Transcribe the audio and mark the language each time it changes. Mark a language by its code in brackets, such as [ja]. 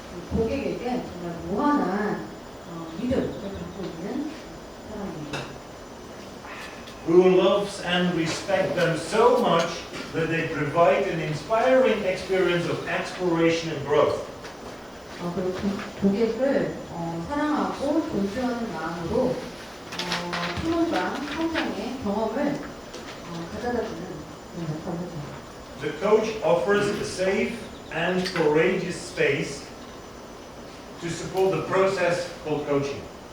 [ko] 고객에게 정말 무한한 믿음을 갖고 있는 사람입니다. [en] Who loves and respects them so much that they provide an inspiring experience of exploration and growth. [ko] 그리고 고객을 사랑하고 존중하는 마음으로 희망과 성장의 경험을 가져다주는 그런 역할을 하죠. [en] The coach offers a safe and courageous space to support the process called coaching.